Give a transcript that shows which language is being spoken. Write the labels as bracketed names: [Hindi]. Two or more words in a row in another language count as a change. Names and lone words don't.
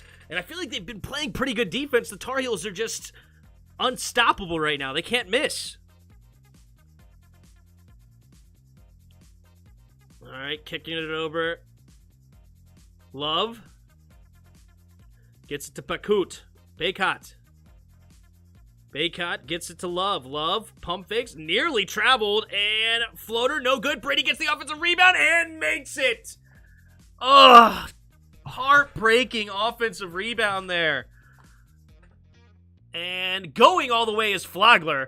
[English] And I feel like they've been playing pretty good defense. The Tar Heels are just unstoppable right now. They can't miss. All right, kicking it over. Love. Gets it to Bakut. Baycott. Baycott gets it to Love. Love, pump fakes, nearly traveled, and floater, no good. Brady gets the offensive rebound and makes it. Ugh. Heartbreaking offensive rebound there. And going all the way is Flagler.